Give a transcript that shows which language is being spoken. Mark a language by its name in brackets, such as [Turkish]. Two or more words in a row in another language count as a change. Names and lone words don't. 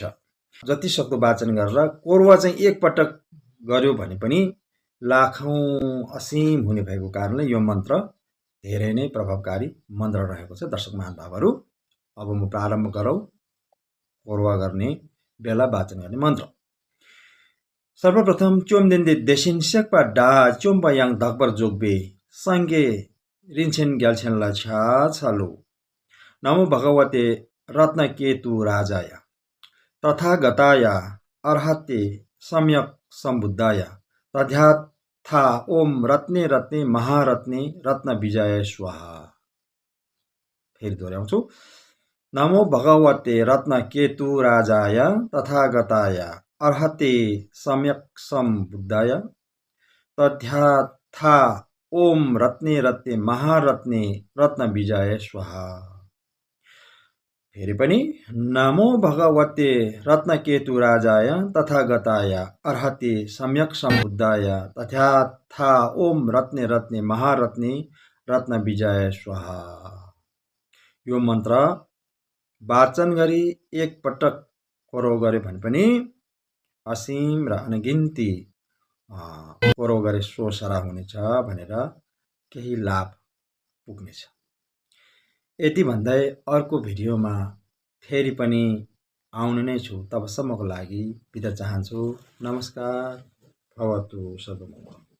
[Nepali] जति सक्दो वाचन गरेर कोरवा चाहिँ एकपटक गर्यो भने पनि लाखौं असीम हुने भएको कारणले यो मन्त्र धेरै नै प्रभावकारी मन्त्र रहेको छ। दर्शक महानुभावहरू, अब म प्रारम्भ गरौँ कोरवा गर्ने बेला वाचन गर्ने मन्त्र। [Sanskrit] सर्वप्रथम [Tibetan] བཅོམ་ལྡན་འདས་ དེ་བཞིན་ གཤེགས་པ་ དགྲ་ བཅོམ་པ་ ཡང་ དག་པར་ རྫོགས་པའི་ སངས་རྒྱས་ རིན་ཆེན་ རྒྱལ་མཚན་ལ་ ཕྱག་ འཚལ་ལོ [Sanskrit] नमो भगवते रत्न केतु राजाय तथागताय अर्हते सम्यक सम्बुद्धाय तद्याथा ओम रत्ने रत्ने महारत्ने रत्न विजय स्वाहा। [Nepali] फेरि दोहोऱ्याउँछु। [Sanskrit] नमो भगवते रत्न केतु राजाय तथागताय अर्हते सम्यक सम्बुद्धाय तद्याथा ओम रत्ने रत्ने महारत्ने रत्न विजय स्वाहा। फेरि पनि नमो भगवते रत्न केतु राजाय तथागताय अर्हते सम्यक सम्बुद्धाय तद्याथा ओम रत्ने रत्ने महारत्ने रत्न विजय स्वाहा। [Nepali] यो मन्त्र वाचन गरी एकपटक कोरवा गरे भने पनि असीम र अनगिन्ती कोरवा गरे सोसरा हुनेछ भनेर केही लाभ पुग्नेछ। यति भन्दै अर्को भिडियोमा फेरि पनि आउने नै छु। तबसम्मको लागि बिदा चाहन्छु। [Sanskrit] नमस्कार। भवतु सर्वमङ्गलम्।